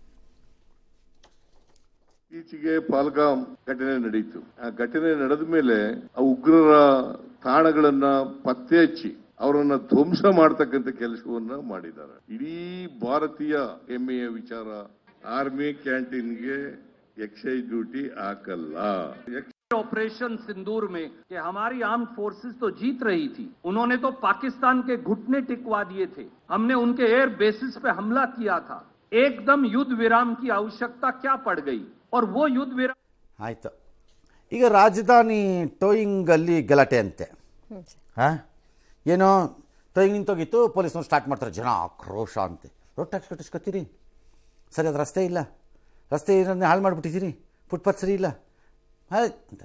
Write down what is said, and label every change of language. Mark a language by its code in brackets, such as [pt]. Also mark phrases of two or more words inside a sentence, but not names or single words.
[kn] ಈಚೆಗೆ ಪಾಲ್ಗಾಮ್ ಘಟನೆ ನಡೆಯಿತು. ಆ ಘಟನೆ ನಡೆದ ಮೇಲೆ ಆ ಉಗ್ರರ ತಾಣಗಳನ್ನ ಪತ್ತೆ ಹಚ್ಚಿ ಅವರನ್ನ ಧ್ವಂಸ ಮಾಡತಕ್ಕಂತ ಕೆಲಸವನ್ನ ಮಾಡಿದ್ದಾರೆ. ಇಡೀ ಭಾರತೀಯ ಹೆಮ್ಮೆಯ ವಿಚಾರ. [en] army canteen excise duty [kn] हाकಲ್ಲ. [hi] ऑपरेशन सिंदूर में कि हमारी [en] arm forces [hi] तो जीत रही थी, उन्होंने तो पाकिस्तान के घुटने टिकवा दिए थे. हमने उनके [en] air bases [hi] पे हमला किया था. एकदम युद्ध विराम की आवश्यकता क्या पड़ गई और वो युद्ध विराम [kn] ಆಯ್ತು. ಈಗ ರಾಜಧಾನಿ ಟೋಯಿಂಗ್ ಅಲ್ಲಿ ಗಲಾಟೆ ಅಂತೆ. ಏನೋ ಟೋಯಿಂಗ್ ನಿಂತೋಗಿತ್ತು, ಪೊಲೀಸ್ನವ್ರು ಸ್ಟಾರ್ಟ್ ಮಾಡ್ತಾರೆ, ಜನ ಆಕ್ರೋಶ ಅಂತೆ. [en] road tax [kn] ಕಟ್ಟಿಸ್ಕೊತೀರಿ, ಸರಿ ಅದು ರಸ್ತೆ ಇಲ್ಲ, ರಸ್ತೆ ಇರೋದನ್ನೇ ಹಾಳು ಮಾಡಿಬಿಟ್ಟಿದ್ದೀರಿ, ಫುಟ್ಪಾತ್ ಸರಿ ಇಲ್ಲ ಅಂತ.